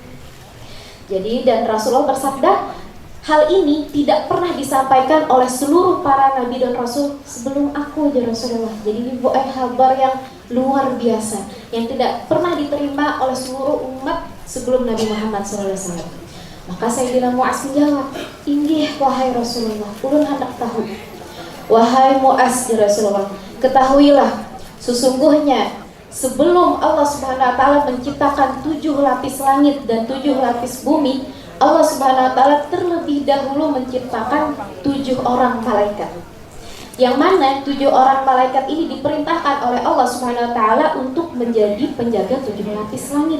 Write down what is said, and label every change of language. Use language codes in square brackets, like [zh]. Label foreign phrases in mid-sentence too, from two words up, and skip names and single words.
[id] Jadi dan Rasulullah bersabda, hal ini tidak pernah disampaikan oleh seluruh para nabi dan rasul sebelum aku, ya Rasulullah. Jadi ini bukan kabar yang luar biasa yang tidak pernah diterima oleh seluruh umat sebelum Nabi Muhammad SAW. Maka Sayyidina Mu'az menjawab, [bjn] "Inggih wahai Rasulullah, ulun hendak tahu." [id] Wahai Mu'az, ya Rasulullah, ketahuilah sesungguhnya sebelum Allah [ar] سبحانه وتعالى [id] menciptakan 7 lapis langit dan 7 lapis bumi, Allah [ar] سبحانه وتعالى [id] terlebih dahulu menciptakan 7 orang malaikat. Yang mana 7 orang malaikat ini diperintahkan oleh Allah [ar] سبحانه وتعالى [id] untuk menjadi penjaga 7 lapis langit.